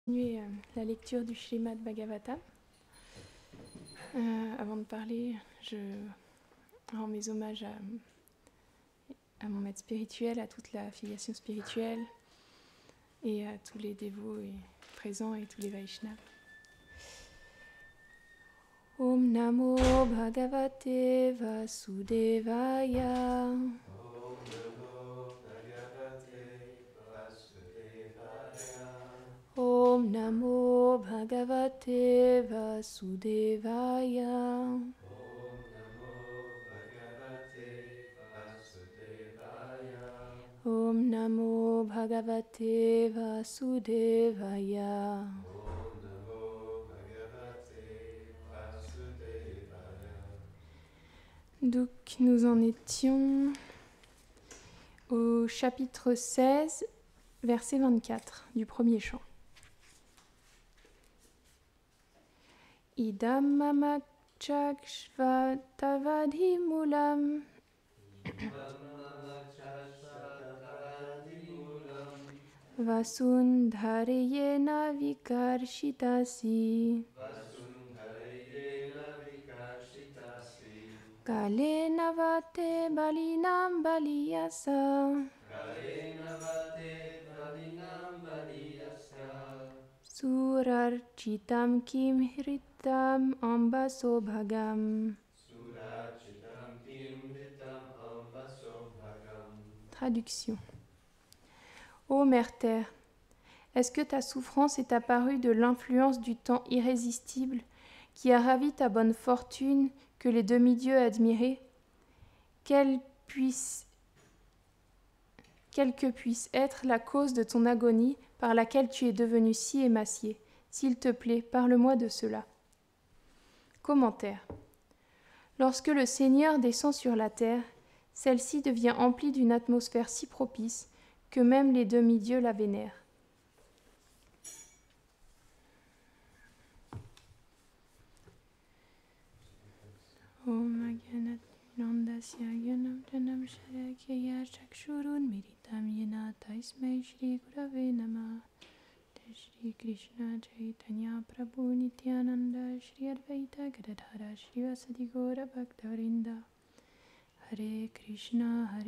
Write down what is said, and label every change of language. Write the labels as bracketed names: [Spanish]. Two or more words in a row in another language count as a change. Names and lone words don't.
[French] Continuer la lecture du Srimad Bhagavatam. Avant de parler, je rends mes hommages à mon maître spirituel, à toute la filiation spirituelle et à tous les dévots présents et tous les Vaishnavas. [Sanskrit] Om Namo Bhagavate Vasudevaya. Om Namo Bhagavate Vasudevaya. Om Namo Bhagavate Vasudevaya. [French] Donc nous en étions au chapitre 16, verset 24 du premier chant. [Sanskrit] Idam mama chakshva tavadhi mulam vasundharayena vikarshitasi kalena vate balinam baliyasa surarchitam kim hritam ambaso bhagam. [French] Traduction. Ô Mère Terre, est-ce que ta souffrance est apparue de l'influence du temps irrésistible qui a ravi ta bonne fortune que les demi-dieux admiraient, quelle que puisse être la cause de ton agonie par laquelle tu es devenu si émacié. S'il te plaît, parle-moi de cela. Commentaire. Lorsque le Seigneur descend sur la terre, celle-ci devient emplie d'une atmosphère si propice que même les demi-dieux la vénèrent. [Sanskrit] Om Nandasya Gyanam Janam Sharakya Chakshurun Miritam Yena Taismai Shri Gurave Namah Shri Krishna Chaitanya Prabhu Nityananda Shri Advaita Gadadhara Shri Vasadi Gaura Bhaktavinda Hare Krishna